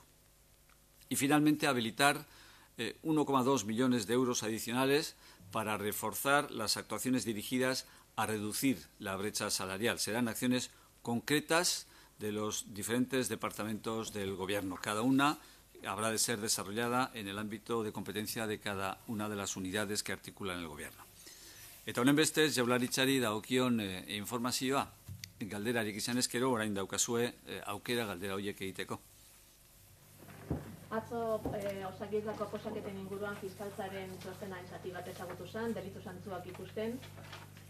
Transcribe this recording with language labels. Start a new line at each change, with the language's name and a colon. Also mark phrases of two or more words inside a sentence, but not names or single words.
Spanish: Y, finalmente, habilitar 1,2 millones de euros adicionales para reforzar las actuaciones dirigidas a reducir la brecha salarial. Serán acciones concretas de los diferentes departamentos del Gobierno. Cada una habrá de ser desarrollada en el ámbito de competencia de cada una de las unidades que articulan el Gobierno.
Basque: Eta honen bestez, Jaurlaritzari dagokion informazioa, galderarik izan ezkero, orain daukazue aukera galdera horiek egiteko. Atzo Osakidetzako oposaketen inguruan fiskaltzaren txostena zati bat ezagutu zen, delitu zantzuak ikusten.